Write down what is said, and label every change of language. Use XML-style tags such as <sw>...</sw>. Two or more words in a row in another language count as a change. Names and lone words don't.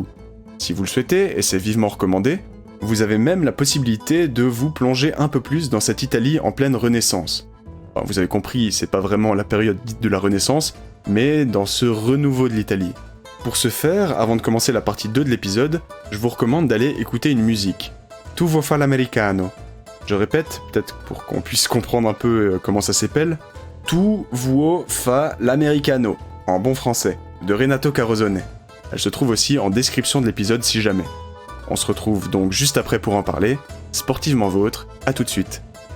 <fr>Si vous le souhaitez, et c'est vivement recommandé, vous avez même la possibilité de vous plonger un peu plus dans cette Italie en pleine renaissance. Enfin, vous avez compris, c'est pas vraiment la période dite de la Renaissance, mais dans ce renouveau de l'Italie. Pour ce faire, avant de commencer la partie 2 de l'épisode, je vous recommande d'aller écouter une musique.</fr> <it>Tu vuoi fa l'americano.</it> <fr>Je répète, peut-être pour qu'on puisse comprendre un peu comment ça s'appelle.</fr> <it>Tu vuoi fa l'americano,</it> <fr>en bon français, de Renato Carosone. Elle se trouve aussi en description de l'épisode si jamais. On se retrouve donc juste après pour en parler. Sportivement vôtre, à tout de suite.</fr>